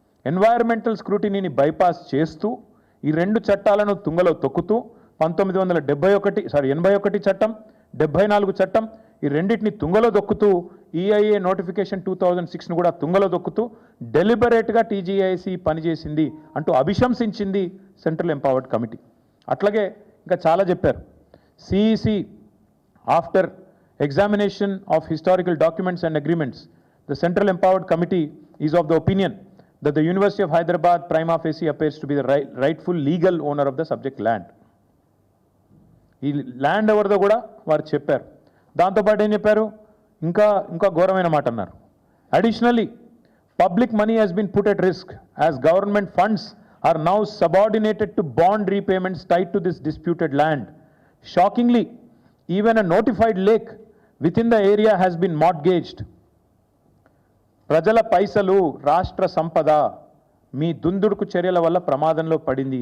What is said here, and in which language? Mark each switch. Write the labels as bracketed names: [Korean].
[Telugu] Environmental స్క్రూటినీని bypass చేస్తూ ఈ 2 చట్టాలను తుంగలో తొక్కుతూ 81 చట్టం, 74 చట్టం, ఈ రెండింటిని తుంగలో దొక్కుతూ ఈఐఏ నోటిఫికేషన్ 2006ను కూడా తుంగలో దొక్కుతూ డెలిబరేట్గా టీజీఐఏసీ పనిచేసింది అంటూ అభిశంసించింది సెంట్రల్ ఎంపవర్డ్ కమిటీ. అట్లాగే ఇంకా చాలా చెప్పారు. [English] CEC after examination of historical documents and agreements, the central empowered committee is of the opinion that the University of Hyderabad prima facie appears to be the rightful legal owner of the subject land. [Telugu] ఈ land ఎవరిదో కూడా వారు చెప్పారు. దాంతోపాటు ఏం చెప్పారు, ఇంకా ఘోరమైన మాట అన్నారు. [English] Additionally public money has been put at risk as government funds are now subordinated to bond repayments tied to this disputed land. Shockingly, even a notified lake within the area has been mortgaged. [Telugu] ప్రజల పైసలు, రాష్ట్ర సంపద మీ దుందుడుకు చర్యల వల్ల ప్రమాదంలో పడింది.